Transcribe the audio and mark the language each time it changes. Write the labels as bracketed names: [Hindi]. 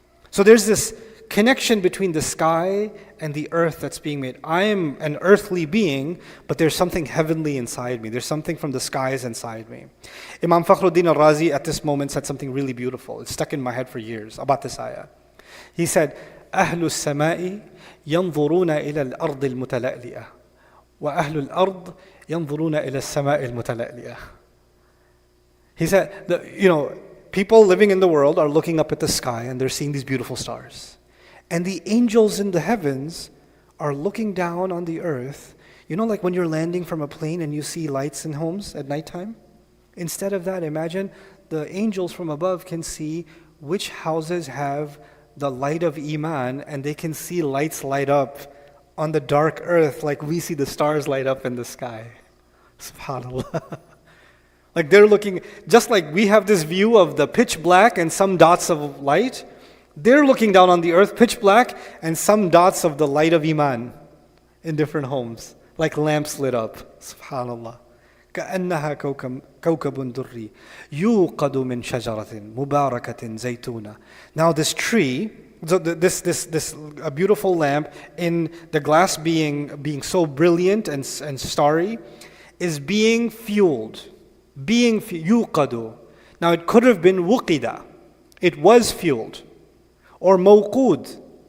[English] So there's this connection between the sky and the earth that's being made. I am an earthly being, but there's something heavenly inside me. There's something from the skies inside me. Imam Fakhruddin al-Razi at this moment said something really beautiful. It's stuck in my head for years about this ayah. He said, [Arabic] أهل السماء ينظرون إلى الأرض المتلألئة وأهل الأرض ينظرون إلى السماء المتلألئة. [English] He said, people living in the world are looking up at the sky and they're seeing these beautiful stars. And the angels in the heavens are looking down on the earth. Like when you're landing from a plane and you see lights in homes at nighttime? Instead of that, imagine the angels from above can see which houses have the light of Iman, and they can see lights light up on the dark earth like we see the stars light up in the sky. SubhanAllah. Like they're looking, just like we have this view of the pitch black and some dots of light, they're looking down on the earth, pitch black, and some dots of the light of Iman in different homes, like lamps lit up. SubhanAllah. [Arabic] كأنها كوكب دري يوقد من شجرة مباركة زيتونة. [English] Now this tree, this a beautiful lamp, in the glass being so brilliant and starry, is being fueled. [Arabic] يوقد. [English] Now it could have been وقد. It was fueled. Or موقود.